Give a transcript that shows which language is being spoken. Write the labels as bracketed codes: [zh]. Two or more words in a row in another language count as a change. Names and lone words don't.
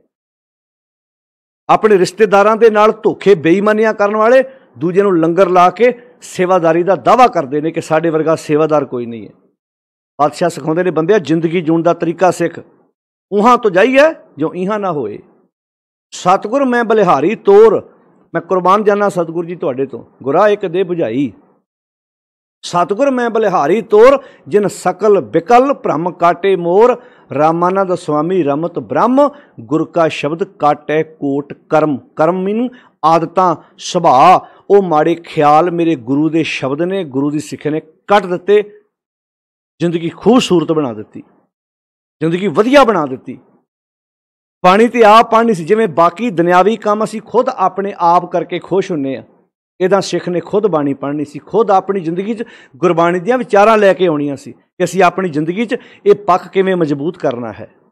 [pa] ਆਪਣੇ ਰਿਸ਼ਤੇਦਾਰਾਂ ਦੇ ਨਾਲ ਧੋਖੇ ਬੇਈਮਾਨੀਆਂ ਕਰਨ ਵਾਲੇ ਦੂਜੇ ਨੂੰ ਲੰਗਰ ਲਾ ਕੇ ਸੇਵਾਦਾਰੀ ਦਾ ਦਾਅਵਾ ਕਰਦੇ ਨੇ ਕਿ ਸਾਡੇ ਵਰਗਾ ਸੇਵਾਦਾਰ ਕੋਈ ਨਹੀਂ ਹੈ। ਪਾਤਸ਼ਾਹ ਸਿਖਾਉਂਦੇ ਨੇ, ਬੰਦਿਆ ਜ਼ਿੰਦਗੀ ਜਿਉਣ ਦਾ ਤਰੀਕਾ ਸਿੱਖ। ਉਹਾਂ ਤੋਂ ਜਾਈਏ ਜੋ ਇਹਾਂ ਨਾ ਹੋਏ। [hi] ਸਤਿਗੁਰ ਮੈਂ ਬਲਿਹਾਰੀ ਤੋਰ, [pa] ਮੈਂ ਕੁਰਬਾਨ ਜਾਨਾ ਸਤਿਗੁਰ ਜੀ ਤੁਹਾਡੇ ਤੋਂ। ਗੁਰਾ ਇੱਕ ਦੇ ਬੁਝਾਈ। [hi] सतगुर मैं बलिहारी तोर, जिन सकल बिकल भ्रम काटे मोर। रामानंद स्वामी रमत ब्रह्म, गुर का शब्द काटे कोट कर्म। [pa] ਕਰਮ ਮੀਨ ਆਦਤਾਂ ਸੁਭਾਅ, ਉਹ ਮਾੜੇ ਖਿਆਲ ਮੇਰੇ ਗੁਰੂ ਦੇ ਸ਼ਬਦ ਨੇ, ਗੁਰੂ ਦੀ ਸਿੱਖਿਆ ਨੇ ਕੱਟ ਦਿੱਤੇ, ਜ਼ਿੰਦਗੀ ਖੂਬਸੂਰਤ ਬਣਾ ਦਿੱਤੀ, ਜ਼ਿੰਦਗੀ ਵਧੀਆ ਬਣਾ ਦਿੱਤੀ। ਬਾਣੀ ਤੇ ਆਪ ਪੜ੍ਹਨੀ ਸੀ, ਜਿਵੇਂ ਬਾਕੀ ਦੁਨਿਆਵੀ ਕੰਮ ਅਸੀਂ ਖੁਦ ਆਪਣੇ ਆਪ ਕਰਕੇ ਖੁਸ਼ ਹੁੰਦੇ ਹਾਂ, ਇੱਦਾਂ ਸਿੱਖ ਨੇ ਖੁਦ ਬਾਣੀ ਪੜ੍ਹਨੀ ਸੀ, ਖੁਦ ਆਪਣੀ ਜ਼ਿੰਦਗੀ 'ਚ ਗੁਰਬਾਣੀ ਦੀਆਂ ਵਿਚਾਰਾਂ ਲੈ ਕੇ ਆਉਣੀਆਂ ਸੀ ਕਿ ਅਸੀਂ ਆਪਣੀ ਜ਼ਿੰਦਗੀ 'ਚ ਇਹ ਪੱਖ ਕਿਵੇਂ ਮਜ਼ਬੂਤ ਕਰਨਾ ਹੈ।